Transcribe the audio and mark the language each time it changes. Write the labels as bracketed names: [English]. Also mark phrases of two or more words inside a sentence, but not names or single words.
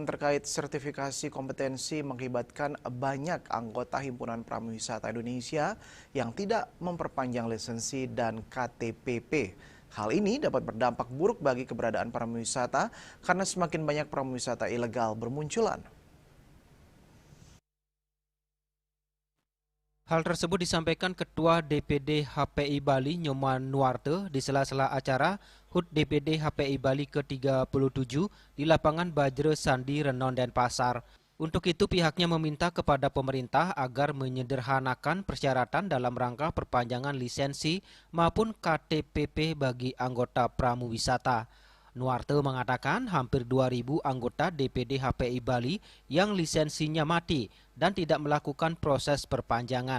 [Indonesian] terkait sertifikasi kompetensi mengakibatkan banyak anggota Himpunan Pramuwisata Indonesia yang tidak memperpanjang lisensi dan KTPP. Hal ini dapat berdampak buruk bagi keberadaan pramuwisata karena semakin banyak pramuwisata ilegal bermunculan. Hal tersebut disampaikan Ketua DPD HPI Bali Nyoman Nuarte di sela-sela acara HUT DPD HPI Bali ke-37 di lapangan Bajre Sandi Renon Denpasar. Untuk itu pihaknya meminta kepada pemerintah agar menyederhanakan persyaratan dalam rangka perpanjangan lisensi maupun KTPP bagi anggota pramuwisata. Nuarte mengatakan hampir 2.000 anggota DPD HPI Bali yang lisensinya mati dan tidak melakukan proses perpanjangan.